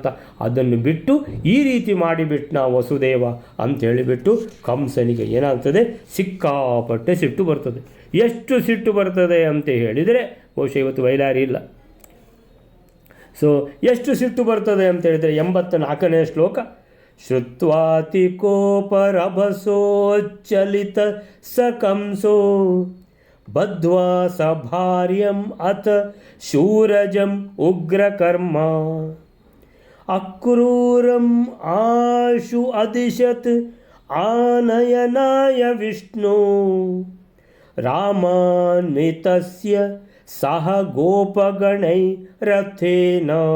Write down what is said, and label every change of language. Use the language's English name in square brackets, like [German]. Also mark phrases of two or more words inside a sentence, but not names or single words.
[Kannada] ಅದನ್ನು ಬಿಟ್ಟು ಈ ರೀತಿ ಮಾಡಿಬಿಟ್ನ ವಸುದೇವ ಅಂತೇಳಿಬಿಟ್ಟು ಕಂಸನಿಗೆ ಏನಾಗ್ತದೆ, ಸಿಕ್ಕಾಪಟ್ಟೆ ಸಿಟ್ಟು ಬರ್ತದೆ. ಎಷ್ಟು ಸಿಟ್ಟು ಬರ್ತದೆ ಅಂತ ಹೇಳಿದರೆ ಬಹುಶಃ ಇವತ್ತು ಬಯಲಾರಿ ಇಲ್ಲ. ಸೊ ಎಷ್ಟು ಸಿಟ್ಟು ಬರ್ತದೆ ಅಂತ ಹೇಳಿದರೆ 84ನೇ ಶ್ಲೋಕ, [Sanskrit] ಶ್ರುತ್ವಾತಿ ಕೋಪರಭಸೋಚ್ಚಲಿತ ಸ ಕಂಸೋ ಬದ್ಧ್ವಾ ಸ ಭಾರ್ಯಂ ಅಥ ಶೂರಜಂ ಉಗ್ರಕರ್ಮ ಅಕ್ರೂರಂ ಆಶು ಅದಿಶತ್ ಆನಯನಾಯ ವಿಷ್ಣು ರಾಮಾನ್ವಿತಸ್ಯ ಸಹ ಗೋಪಗಣೈ ರಥೇನ